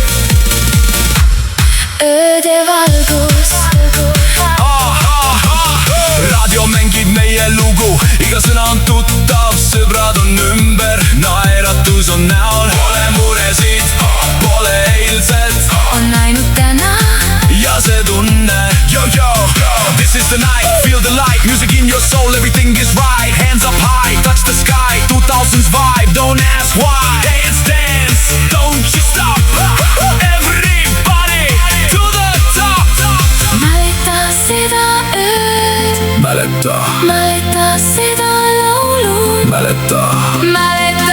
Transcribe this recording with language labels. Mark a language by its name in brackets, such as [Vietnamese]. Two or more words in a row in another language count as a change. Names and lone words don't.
[Estonian] öödevalgus. raadio mängib meie lugu, iga sõna on tuttav, sõbrad on ümber, naeratus on näol. Pole muresid, pole eilset, On ainult täna, ja see tunne. [English] Yo, this is the night, feel the light, music in your soul, everything is right. Hands up high, touch the sky, 2000s vibe, don't ask why. Dance, dance, don't you stop. Everybody to the top. [Estonian] mäleta seda ööd, Mäleta, mäleta seda laulu, mäleta. mäleta